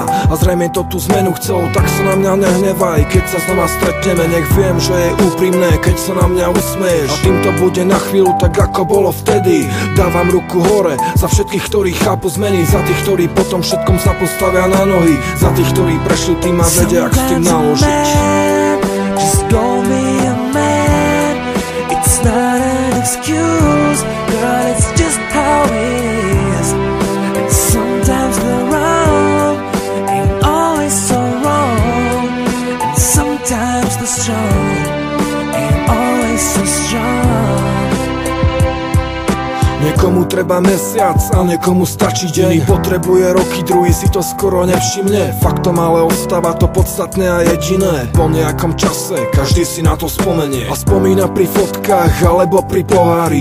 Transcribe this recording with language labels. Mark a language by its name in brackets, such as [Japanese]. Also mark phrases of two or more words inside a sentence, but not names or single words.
[Slovak] A zrejme to tú zmenu chcelo, tak sa na mňa nehnevaj. Keď sa znova stretneme, nech viem, že je úprimné, keď sa na mňa usmieš. A týmto bude na chvíľu tak, ako bolo vtedy. Dávam ruku hore za všetkých, ktorí chápu zmeny, za tých, ktorí potom všetkom sa postavia na nohy, za tých, ktorí prešli tým a vedia, ak s tým naložiť. [English] Just go be a man. It's not an excuse, girl, it's just how it is. And sometimes the wrong ain't always so wrong, and sometimes the strong ain't always so strong. [Slovak] Niekomu treba mesiac a niekomu stačí deň. Potrebuje roky, druhý si to skoro nevšimne. Faktom ale ostáva to podstatné a jediné. Po nejakom čase každý si na to spomenie a spomína pri fotkách alebo pri pohári.